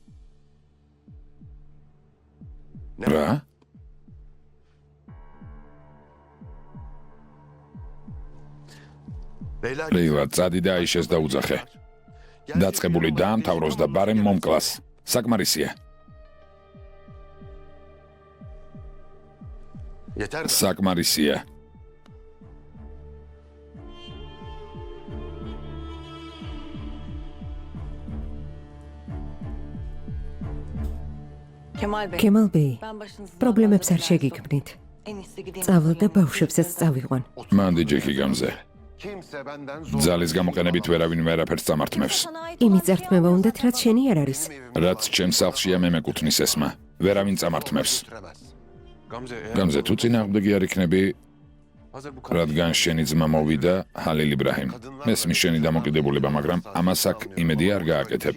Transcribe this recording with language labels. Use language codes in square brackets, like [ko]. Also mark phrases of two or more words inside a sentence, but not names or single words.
[ka] რა? [tr] Leyla [ka] ლეილა წადი და აიშეს დაუძახე. დაწყებული დაამთავროს და ბარემ მომკლას. საკმარისია. [tr] yeter de. [ka] საკმარისია. კემალ ბეი, პრობლემებს არ შეგიქმნით. წავალ და ბავშვებსაც წავიყვან. მანდი ჯექი გამზე. [tr] Kimse benden [ka] ძალის გამოყენებით ვერავინ ვერაფერს წამართმევს. იმის წართმევა უნდათ, რაც შენი არ არის. რაც ჩემს სახლშია მე მეკუთვნის ესმა. ვერავინ წამართმევს. [tr] götüremez. Gamze, [ka] გამზე თუ წინააღმდეგი არ იქნები, [tr] hazır bu [ka] რადგან შენი ძმა მოვიდა ჰალილ იბრაჰიმ. მესმის შენი დამოკიდებულება, მაგრამ ამას აქ იმედი არ გააკეთებ.